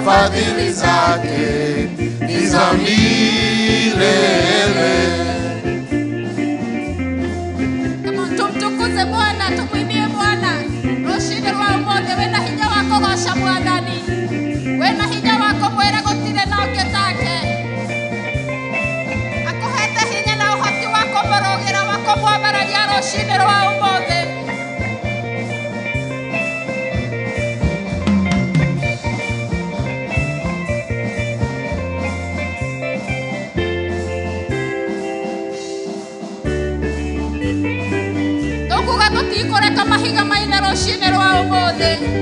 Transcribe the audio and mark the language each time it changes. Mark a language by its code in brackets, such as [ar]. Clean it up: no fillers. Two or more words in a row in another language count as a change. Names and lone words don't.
[sw] fadhili zake ni za milele. Tumtukuze Bwana, tumwimbie Bwana. [ki] Rũcinĩ rwa ũmũthĩ wĩna hinya wa kũgoca Mwathani, wĩna hinya wa kũmwĩra gũtirĩ na ũngĩ take, akũhete hinya na ũhoti wa kũmũrũgĩra, wa kũmwambararia rũcinĩ rwa ũmũthĩ. Tũkuga tũtikũreka mahiga maine rũcinĩ rwa ũmũthĩ.